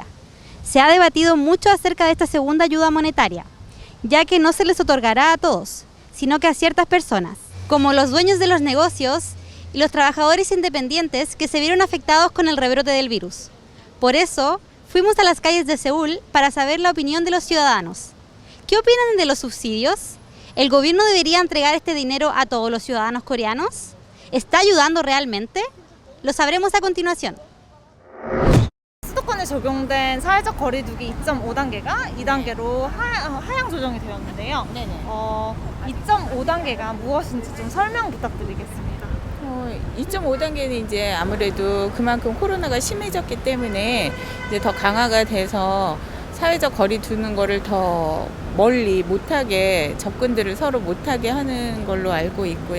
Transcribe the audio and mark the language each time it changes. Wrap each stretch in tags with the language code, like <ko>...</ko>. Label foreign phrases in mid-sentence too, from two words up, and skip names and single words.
<es>Se ha debatido mucho acerca de esta segunda ayuda monetaria, ya que no se les otorgará a todos, sino que a ciertas personas, como los dueños de los negocios y los trabajadores independientes que se vieron afectados con el rebrote del virus. Por eso, fuimos a las calles de Seúl para saber la opinión de los ciudadanos. ¿Qué opinan de los subsidios? ¿El gobierno debería entregar este dinero a todos los ciudadanos coreanos? ¿Está ayudando realmente? Lo sabremos a continuación.</es> <ko>수도권에 적용된 사회적 거리두기 2.5단계가 2단계로 하향 조정이 되었는데요. 네네. 2.5단계가 무엇인지 좀 설명 부탁드리겠습니다. 2.5단계는 이제 아무래도 그만큼 코로나가 심해졌기 때문에 이제 더 강화가 돼서 사회적 거리 두는 거를 더 멀리 못하게 접근들을 서로 못하게 하는 걸로 알고 있고요.</ko>